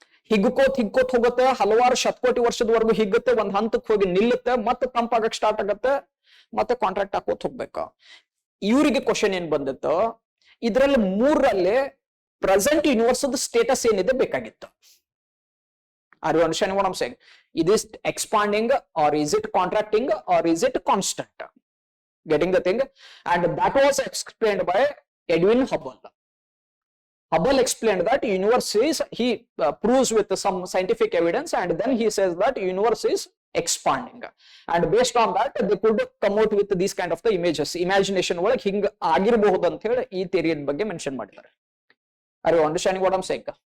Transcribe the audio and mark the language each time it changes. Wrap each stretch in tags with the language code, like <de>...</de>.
<kn>ಹಿಗ್ಕೋತ್ ಹೋಗುತ್ತೆ, ಹಲವಾರು ಶತಕೋಟಿ ವರ್ಷದವರೆಗೂ ಹಿಗ್ಗುತ್ತೆ, ಒಂದ್ ಹಂತಕ್ಕೆ ಹೋಗಿ ನಿಲ್ಲುತ್ತೆ, ಮತ್ತೆ ತಂಪಾಗಕ್ ಸ್ಟಾರ್ಟ್ ಆಗತ್ತೆ, ಮತ್ತೆ ಕಾಂಟ್ರಾಕ್ಟ್ ಹಾಕೋತ್ ಹೋಗ್ಬೇಕು. ಇವರಿಗೆ ಕ್ವಶನ್ ಏನ್ ಬಂದಿತ್ತು, ಇದ್ರಲ್ಲಿ 3ರಲ್ಲಿ ಪ್ರೆಸೆಂಟ್ ಯೂನಿವರ್ಸ್ ಸ್ಟೇಟಸ್ ಏನಿದೆ ಬೇಕಾಗಿತ್ತು.</kn> <en>Are you understanding what I'm saying? Is it expanding or is it contracting or is it constant? Getting the thing? And that was explained by Edwin Hubble. Hubble explained that universe is, he proves with some scientific evidence, and then he says that universe is expanding. And based on that, they could come out with these kind of the images.</en> <kn>Imagination ಒಳಗೆ ಹಿಂಗ ಆಗಿರಬಹುದು ಅಂತ ಹೇಳಿ ಈ theory ಬಗ್ಗೆ mention ಮಾಡಿದ್ದಾರೆ.</kn> <en>Are you understanding what I'm saying?</en>